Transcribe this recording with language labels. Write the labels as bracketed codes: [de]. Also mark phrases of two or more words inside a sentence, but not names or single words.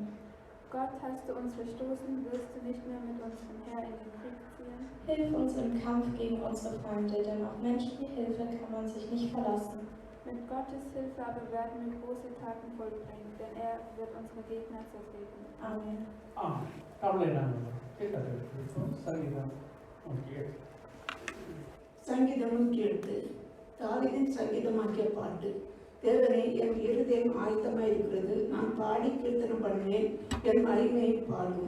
[de] Gott, hast du uns verstoßen, wirst du nicht mehr mit uns umher in den Krieg ziehen? Hilf uns im Kampf gegen unsere Feinde, denn auf menschliche Hilfe kann man sich nicht verlassen. Mit Gottes Hilfe aber werden wir große Taten vollbringen, denn er wird unsere Gegner zertreten. Amen. [ta] ஆமென். தமிழை நாங்கள் கேட்கிறோம். சங்கீதம் 108. சங்கீதம் 108 தாவீதின் சங்கீதமாக்கிய பாட்டு. தேவனே, என் இருதயம் ஆயத்தமாயிருக்கிறது, நான் பாடி கீர்த்தனம் பண்ணுவேன், என் மகிமையை பாடும்.